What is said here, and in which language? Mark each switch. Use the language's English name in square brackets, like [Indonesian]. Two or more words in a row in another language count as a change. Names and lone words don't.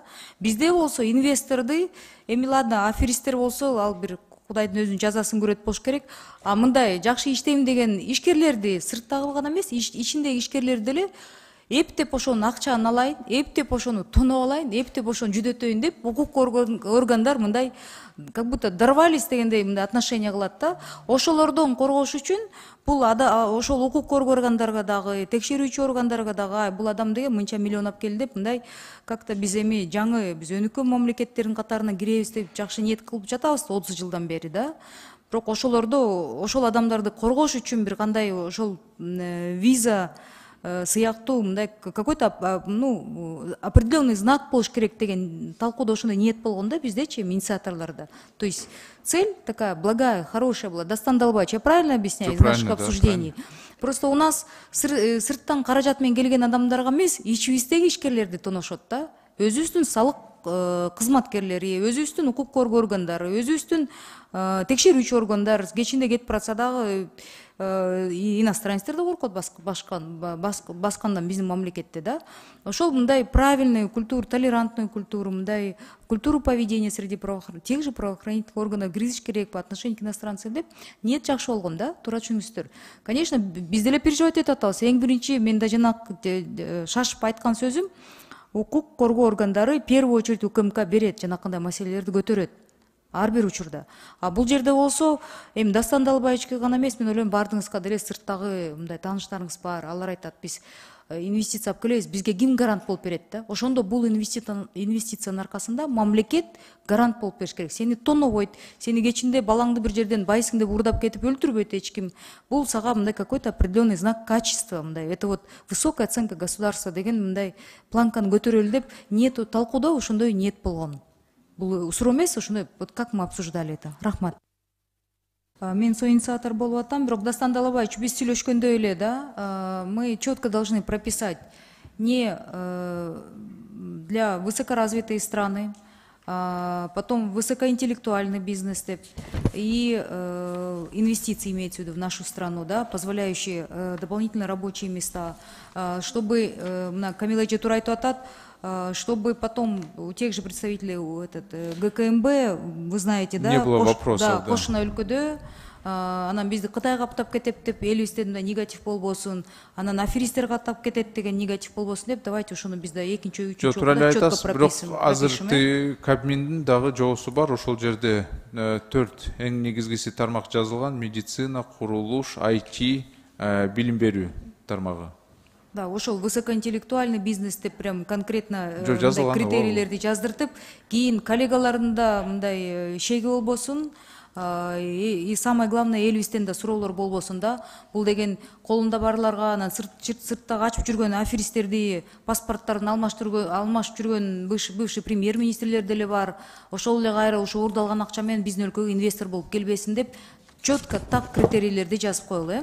[Kyrgyz] Бизде болсо инвесторду, эми ладно, аферисттер болсо ал бир Кудайдын өзүнүн жазасын көрөт болуш керек. А мындай жакшы иштейм деген ишкерлерди сырттагы гана эмес, ичиндеги ишкерлерди деле эптеп ошонун акчаны алайын, эптеп ошону тоноп алайын, эптеп ошону жүдөтөйүн деп укук органдар мындай [Russian] как будто дорвались [Kyrgyz] дегендей мындай отношение кылат да. Ошолордон коргош үчүн бул ошол укук коргоо органдарга дагы, текшерүүчү органдарга дагы бул адам деген мынча миллионап келди деп мындай как-то биз эми жаңы биз өнүккөн мамлекеттердин катарына киребиз деп жакшы ниет кылып жатабыз 30 жылдан бери да. Бирок ошол адамдарды коргош үчүн бир кандай ошол виза сыяктуу мындай [Russian] какой-то определенный знак [Kyrgyz] болуш керек деген талкууда ошондой ниет болгон да биздечи инициаторлордо. [Russian] То есть цель такая благая, хорошая была. Дастан Далбаевич, я правильно объясняю из наших обсуждений? Просто у нас [Kyrgyz] сырттан каражат менен келген адамдарга эмес, ичибиздеги ишкерлерди тоношот да. Өзүбүздүн салык кызматкерлери, өзүбүздүн укук коргоо органдары, өзүбүздүн текшерүүчү органдар кечинде кетип баратса дагы иностранецтер да коркот баскандан биздин мамлекетте да. Ошол мындай [Russian] правильный культуру, толерантную культуру, мындай культуру поведения среди тех же правоохранительных органов [Kyrgyz] киргизиш керек [Russian] по отношению к иностранцам [Kyrgyz] деп ниет жакшы болгон да, туура түшүнүңүздөр. Конечно, биз деле переживать этип атабыз. Эң биринчи мен да жанагы шашып айткан сөзүм, укук коргоо органдары [Russian] первую очередь [Kyrgyz] УКМК берет, жанакындай маселелерди көтөрөт ар бир учурда. А бул жерде болсо, эми Дастан Далбаевичке гана эмес, мен ойлойм бардыгыңызга деле сырттагы мындай тааныштарыңыз бар. Алар айтат, биз инвестиция алып келебиз, бизге ким гарант болуп берет да? Ошондо бул инвестициянын аркасында мамлекет гарант болуп бериш керек. Сени тонобойт, сени кечинде балаңды бир жерден байсың деп урдап кетип өлтүрбөйт эч ким. Бул сага мындай [Russian] какой-то определенный знак качества, [Kyrgyz] мындай. [Russian] Это вот высокая оценка государства [Kyrgyz] деген мындай планканы көтөрөлү деп ниет талкууда ошондой ниет болгон. Бул суроо эмес, ошондой [Russian] вот как мы обсуждали это. [Kyrgyz] Рахмат. Мен соинициатор болуп атам, бирок Дастан Далбаевич, биз сүйлөшкөндөй эле да, [Russian] мы четко должны прописать не для высокоразвитые страны, потом высокоинтеллектуальный бизнес и инвестиции имеется в виду в нашу страну, да, позволяющие дополнительные рабочие места, чтобы Камила Эжетур [Kyrgyz] айтып атат, [Russian] чтобы потом у тех же представителей ГКМБ, вы знаете, да, не было вопросов, [Kyrgyz] да, кошуна өлкөдө анан бизди Кытайга каптап кетет деп, элибизде мындай негатив болбосун, анан аферисттер каптап кетет деген негатив болбосун деп, давайте ошону биз да экинчи, үчүнчү окууда [Russian] четко пропишем. [Kyrgyz] Бирок азыркы Кабминдин дагы жоосу бар, ошол жерде 4 эң негизгиси тармак жазылган: медицина, курулуш, IT, билим берүү тармагы. Да, ошол [Russian] высокоинтеллектуальный бизнес [Kyrgyz] деп [Russian] прям конкретно [Kyrgyz] критерийлерди жаздыртып, кийин коллегаларында мындай шеги болбосун, [Russian] и самое главное, [Kyrgyz] элибизден да суроолор болбосун да. Бул деген колунда барларга, анан сыртта качып жүргөн аферисттерди паспорттарын алмашып жүргөн [Russian] бывший премьер-министрлер [Kyrgyz] деле бар. Ошол эле кайра ошо уурдалган акча менен биздин өлкөгө инвестор болуп келбесин деп четко так критерийлерди жазып коелу.